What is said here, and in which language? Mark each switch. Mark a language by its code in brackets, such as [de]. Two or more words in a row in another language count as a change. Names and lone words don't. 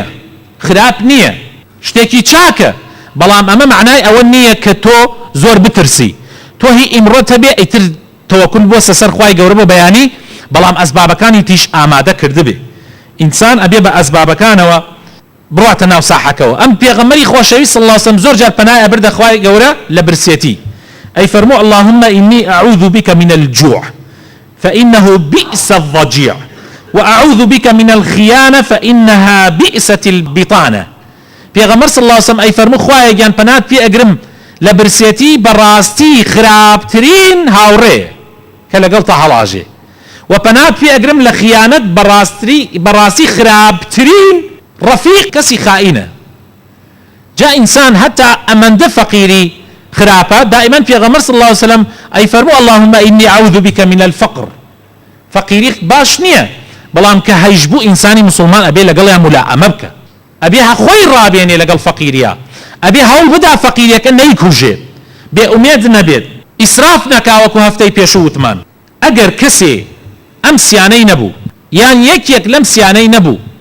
[ckb] خراپ نییە شتێکی چاکە بەڵام ئەمە معنای ئەوە نییە کە تۆ زۆر بترسی تۆ هی ئیمڕۆ هەبێ ئیتر تەوەکل بۆ سەر خوای گەورە بە بەیانی بەڵام ئەسبابەکانی تیش ئامادە کردبێ ئینسان ئەبێ بە ئەسبابەکانەوە بڕاتە ناو ساحەکەەوە ئەم پێغەمبەری خۆشەویست [ar] صلی الله علیه وسلم [ckb] زۆر جار پەنای ئەبردە خوای گەورە لە برسێتی ئەی فەرموو [ar] اللهم إني أعوذ بك من الجوع فإنه بئس الضجيع وأعوذ بك من الخيانة فإنها بئست البطانة [ckb] پێغەمبەر [ar] صلی الله علیه وسلم [ckb] ئەی فەرموو خوایە گیان پەنات پێ ئەگرم لە برسێتی بەڕاستی خراپترین هاوڕێ کە لەگەڵ تا هەڵاژێ و پەنات پێ ئەگرم لە خیانەت بەڕاستی خراپترین ڕەفیق کەسی خائینە جا ئینسان هەتا ئەمەندە فەقیری خراپە دائما پێغەمبەر [ar] صلی الله علیه وسلم [ckb] ئەی فەرموو [ar] اللهم إني أعوذ بك من الفقر [ckb] فەقیری باش نییە بەڵام کە هەیش بوو ئینسانی مسلمان ئەبێ لەگەڵیان مولائەمە بکە ئەبێ خۆی ڕابێنێ لەگەڵ فەقیریە ئەبێ هەوڵ بدا فەقیریەکە نەیکوژێ بێ ئومێد نەبێت ئیسراف نەکاوەکو هەفتەی پێشوو وتمان ئەگەر کەسێ ئەم سیانەی نەبوو یان یەکێک لەم سیانەی نەبوو